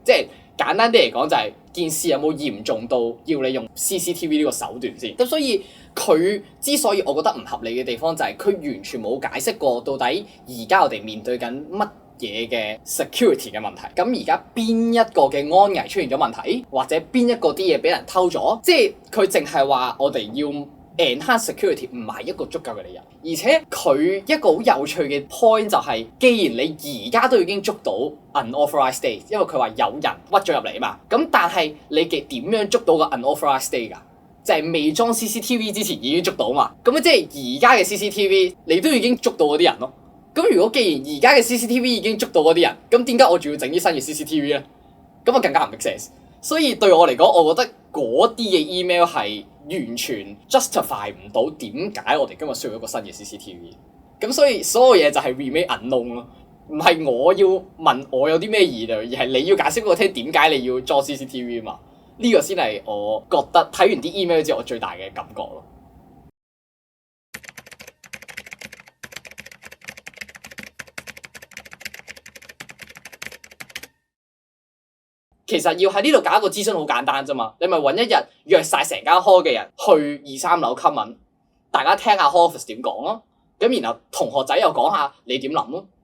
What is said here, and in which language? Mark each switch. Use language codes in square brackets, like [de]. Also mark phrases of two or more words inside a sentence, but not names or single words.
[yue] 即係簡單啲嚟講就係件事有冇嚴重到要你用 CCTV 呢個手段先。咁所以佢之所以我覺得唔合理嘅地方就係佢完全冇解釋過到底而家我哋面對緊乜嘢嘅 security 嘅問題。咁而家邊一個嘅安危出現咗問題，或者邊一個啲嘢俾人偷咗，即係佢淨係話我哋要 [en] enhance security [yue] 唔係一個足夠嘅理由。而且佢一個好有趣嘅 point 就係，既然你而家都已經捉到 [en] unauthorized stay， [yue] 因為佢話有人屈咗入嚟啊嘛，咁但係你嘅點樣捉到個 [en] unauthorized stay [yue] 㗎？就係未裝 CCTV 之前已經捉到嘛。咁即係而家嘅 CCTV 你都已經捉到嗰啲人咯。咁如果既然而家嘅 CCTV 已經捉到嗰啲人，咁點解我仲要整啲新嘅 CCTV 咧？咁啊更加唔 [en] make sense。 [yue] 所以對我嚟講，我覺得嗰啲嘅 email 係完全 justify 唔到點解我哋今日需要一個新嘅 CCTV。咁所以所有嘢就係 [en] remain unknown [yue] 咯，唔係我要問我有啲咩疑慮，而係你要解釋俾我聽點解你要裝 CCTV 嘛？呢個先係我覺得睇完啲 email 之後我最大嘅感覺咯。其實要喺呢度搞一個諮詢好簡單啫嘛，你咪揾一日約晒成間 hall 嘅人去2、3樓 comment，大家聽下 [en] hall office [yue] 點講咯，咁然後同學仔又講下你點諗咯。